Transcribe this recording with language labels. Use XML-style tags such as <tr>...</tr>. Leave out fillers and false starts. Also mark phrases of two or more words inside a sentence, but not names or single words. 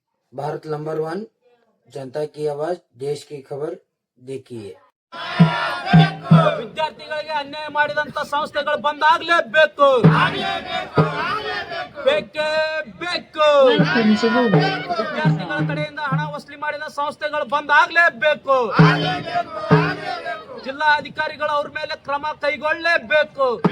<hi>भारत नंबर 1, जनता की आवाज, देश की खबर देखिए।</hi> <kn>ವಿದ್ಯಾರ್ಥಿಗಳಿಗೆ ಅನ್ಯಾಯ ಮಾಡಿದಂತ ಸಂಸ್ಥೆಗಳು ಬಂದ್ ಆಗ್ಲೇಬೇಕು. ಬೇಕೇ ಬೇಕು. ವಿದ್ಯಾರ್ಥಿಗಳ ಕಡೆಯಿಂದ ಹಣ ವಸೂಲಿ ಮಾಡಿದ ಸಂಸ್ಥೆಗಳು ಬಂದ್ ಆಗ್ಲೇಬೇಕು. ಜಿಲ್ಲಾ ಅಧಿಕಾರಿಗಳು ಅವ್ರ ಮೇಲೆ ಕ್ರಮ ಕೈಗೊಳ್ಳಲೇಬೇಕು.</kn>